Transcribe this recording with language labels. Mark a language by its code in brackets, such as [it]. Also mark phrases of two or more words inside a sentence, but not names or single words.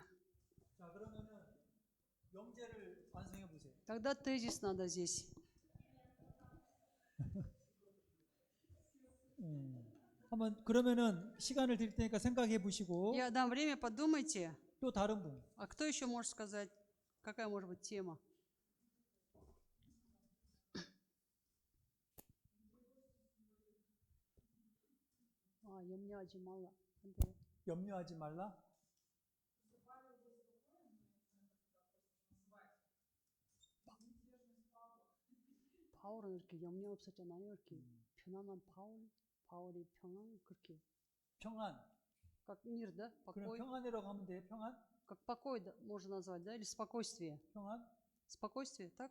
[ko] 자, 그러면은 명제를 완성해 보세요. [ru] Тогда тезис надо здесь. [ko] 한번 그러면은 시간을 드릴 테니까 생각해 보시고 [ru] Я дам время, подумайте. [ko] 또 다른 분. [ru] А кто еще может сказать, какая может быть тема? [ko] 염려하지 말라. 염려하지 말라. 바울은 이렇게 염려 없었잖아요. 이렇게 편안한 바울이 평안 그렇게. 평안. [ru] Как мир, да? [ko] 그럼 [ru] Покой. [ko] 평안이라고 하면 돼요. 평안? [ru] Как покой да, можно назвать, да? Или спокойствие. [ko] 평안? [ru] Спокойствие, так?